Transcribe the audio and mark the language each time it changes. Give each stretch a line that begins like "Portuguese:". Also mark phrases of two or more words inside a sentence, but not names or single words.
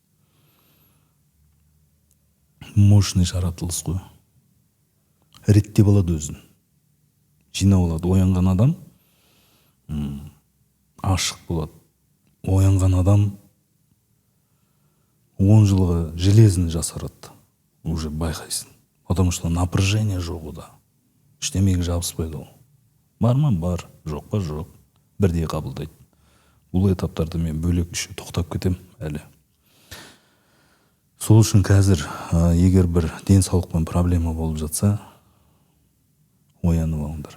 Kazakh: Мощный жаратылыс қой. Реттеп алады өзін. Жинап алады. Оянған адам ашық болады. Оянған адам 10 жылға железін жасарады. Уже байқайсың.
Russian: Потому что напряжение
Kazakh: жоқ ода. Ештемеге жабыспайды ол. Бар ма? Бар. Жоқ па? Жоқ. Бірдей қабылдайды. Бұл этаптарды мен бөлек үші тоқтап кетем әлі. Сол үшін қазір, егер бір денсаулықпен проблема болып жатса, оянып алыңдар.